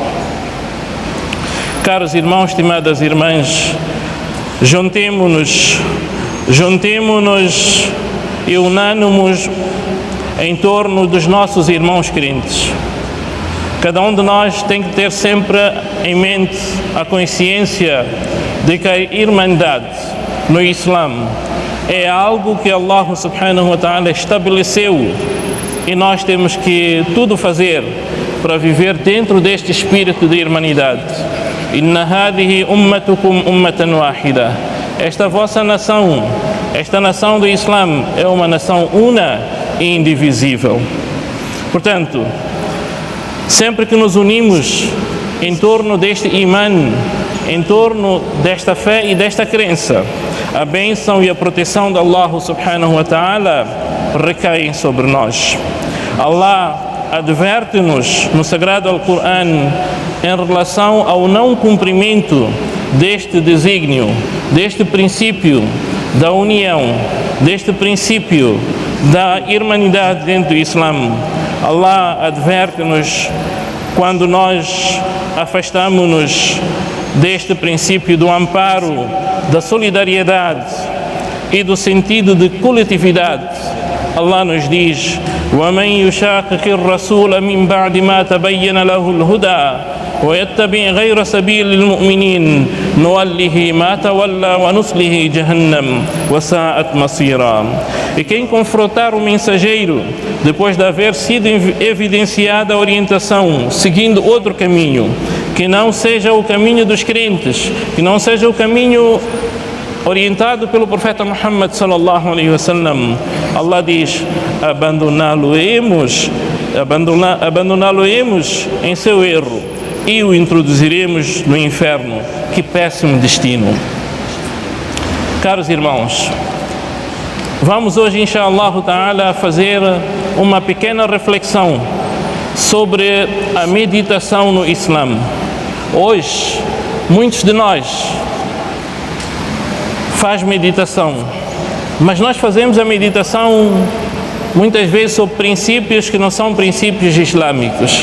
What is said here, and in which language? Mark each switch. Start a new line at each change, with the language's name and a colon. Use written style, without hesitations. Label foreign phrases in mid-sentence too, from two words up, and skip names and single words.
Portuguese: Caros irmãos, estimadas irmãs, juntemo-nos e unamos em torno dos nossos irmãos crentes. Cada um de nós tem que ter sempre em mente a consciência de que a irmandade no Islã é algo que Allah
Arabic: سبحانه وتعالى
Portuguese: estabeleceu, e nós temos que tudo fazer para viver dentro deste espírito de irmandade.
Arabic: إن هذه أمتكم أمة واحدة.
Portuguese: Esta vossa nação, esta nação do Islã é uma nação una e indivisível. Portanto, sempre que nos unimos em torno deste imã, em torno desta fé e desta crença, a bênção e a proteção de Allah
Arabic: سبحانه وتعالى
Portuguese: recaem sobre nós. Allah adverte-nos no Sagrado Al-Qur'an em relação ao não cumprimento deste desígnio, deste princípio da união, deste princípio da irmandade dentro do Islã. Allah adverte-nos quando nós afastamos-nos deste princípio do amparo, da solidariedade e do sentido de coletividade. Allah nos diz:
Arabic: وَمَنْ يُشَاقِقِ الرَّسُولَ مِنْ بَعْدِ مَا تَبَيَّنَ لَهُ الْهُدَى وَيَتَّبِعْ غَيْرَ سَبِيلِ الْمُؤْمِنِينَ نُوَلِّهِ مَا تَوَلَّى وَنُصْلِهِ جَهَنَّمَ وَسَاءَتْ مَصِيرًا.
Portuguese: E quem confrontar o mensageiro depois de haver sido evidenciada a orientação, seguindo outro caminho, que não seja o caminho dos crentes, que não seja o caminho orientado pelo profeta Muhammad
Arabic: صلى الله عليه وسلم,
Portuguese: Allah diz: abandoná-lo-emos em seu erro e o introduziremos no inferno. Que péssimo destino. Caros irmãos, vamos hoje,
Arabic: إن شاء الله تعالى,
Portuguese: fazer uma pequena reflexão sobre a meditação no Islã. Hoje muitos de nós faz meditação, mas nós fazemos a meditação muitas vezes sobre princípios que não são princípios islâmicos.